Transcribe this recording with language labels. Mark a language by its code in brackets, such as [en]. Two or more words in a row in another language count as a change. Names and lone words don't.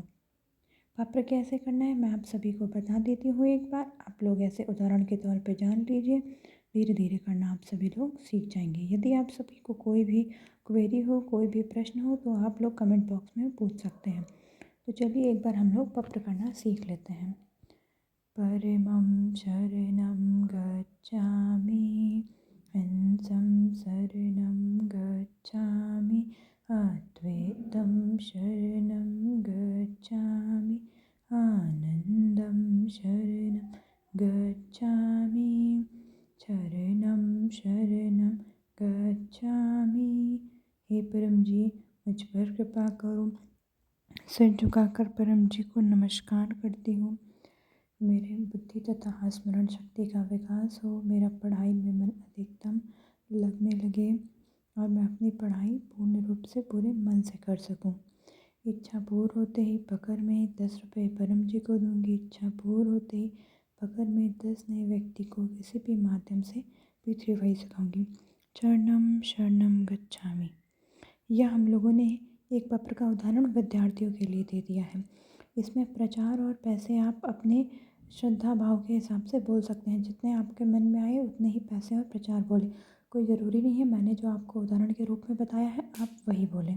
[hi] पप्र कैसे करना है मैं आप सभी को बता देती हूँ एक बार। आप लोग ऐसे उदाहरण के तौर पे जान लीजिए, धीरे धीरे करना आप सभी लोग सीख जाएंगे। यदि आप सभी को कोई भी क्वेरी हो, कोई भी प्रश्न हो तो आप लोग [en] comment box [hi] में पूछ सकते हैं। तो चलिए एक बार हम लोग पप्र करना सीख लेते हैं। [pi] परमं शरणं गच्छामि, हंसं शरणं गच्छामि, अद्वैतं शरणं गच्छामि, आनंदं शरणं गच्छामि, शरणं शरणं गच्छामि। [hi] हे परम जी, मुझ पर कृपा करो। सिर झुकाकर परम जी को नमस्कार करती हूँ। मेरे बुद्धि तथा स्मरण शक्ति का विकास हो, मेरा पढ़ाई में मन अधिकतम लगने लगे और मैं अपनी पढ़ाई पूर्ण रूप से पूरे मन से कर सकूं। इच्छा पूर्ण होते ही पकड़ में 10 रुपये परम जी को दूंगी। इच्छा पूर्ण होते ही पकड़ में 10 नए व्यक्ति को किसी भी माध्यम से P3Y सिखाऊंगी। [pi] चरणम शरणम गच्छामि। [hi] यह हम लोगों ने एक पत्र का उदाहरण विद्यार्थियों के लिए दे दिया है। इसमें प्रचार और पैसे आप अपने श्रद्धा भाव के हिसाब से बोल सकते हैं। जितने आपके मन में आए उतने ही पैसे और प्रचार बोलें। कोई ज़रूरी नहीं है मैंने जो आपको उदाहरण के रूप में बताया है आप वही बोलें।